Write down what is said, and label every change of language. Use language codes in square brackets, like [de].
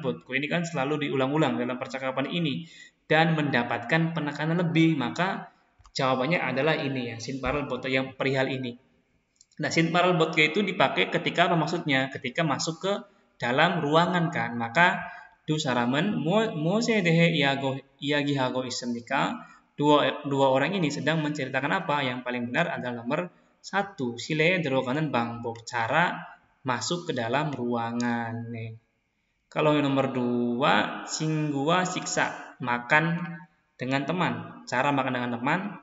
[id] Ini kan selalu diulang-ulang dalam percakapan ini dan mendapatkan penekanan lebih, maka jawabannya adalah ini ya, [ko] 신발을 벗고 [id] yang perihal ini. Nah, [ko] 신발을 벗고 [id] itu dipakai ketika apa maksudnya? Ketika masuk ke dalam ruangan kan. [ko] Maka 두 사람은 무엇에 대해 이야기하고 있습니까? [id] Dua orang ini sedang menceritakan apa? Yang paling benar adalah nomor 1, [ko] 실내에 들어가는 방법, [id] cara masuk ke dalam ruangan. Nih. Kalau yang nomor 2, [ko] 친구와 식사, [id] makan dengan teman, cara makan dengan teman.